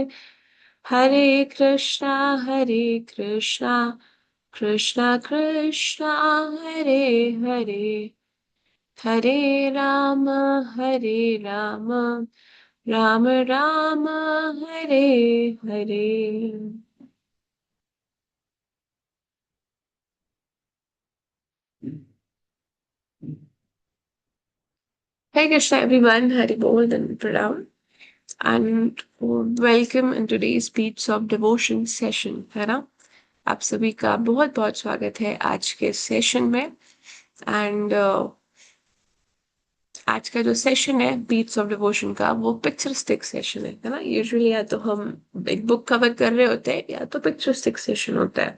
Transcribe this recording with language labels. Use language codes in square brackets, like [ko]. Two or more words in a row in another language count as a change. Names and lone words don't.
[hi] हरे कृष्णा कृष्ण कृष्ण हरे हरे, हरे राम राम राम हरे हरे। [en] Hey Krishna everyone, [hi] हरि बोल [en] and Pranam, and welcome in today's Beats of Devotion session, [hi] है ना। आप सभी का बहुत बहुत स्वागत है आज के सेशन में। एंड आज का जो सेशन है बीट्स ऑफ डिवोशन का वो [en] picturistic session [hi] है ना। यूजुअली या तो हम एक [en] book cover [hi] कर रहे होते हैं या तो [en] picturistic session [hi] होता है।